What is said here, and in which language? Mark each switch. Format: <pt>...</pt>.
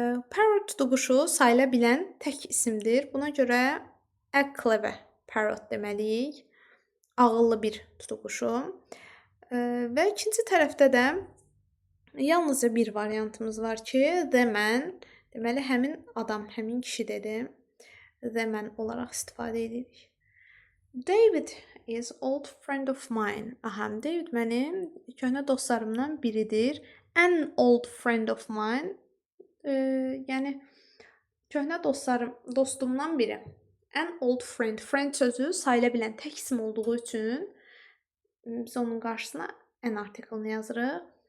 <az>Parrot tutuquşu sayıla bilən tək isimdir. Buna görə</az> <en>a clever parrot</en> <az>deməliyik. Ağıllı bir tutuquşu. Və ikinci tərəfdə də yalnızca bir variantımız var ki,</az> <en>the man,</en> <az>deməli həmin adam, həmin kişi dedi.</az> <en>The man</en> <az>olaraq istifadə edirik.</az> <en>David is old friend of mine.</en> <az>Aha, David mənim köhnə dostlarımdan biridir.</az> <en>An old friend of mine.</en> <az>Yəni köhnə dostumdan biri.</az> <en>An old friend.</en> <az>Friend sözü sayıla bilən tək isim olduğu üçün biz onun qarşısına an article-ni yazırıq.</az>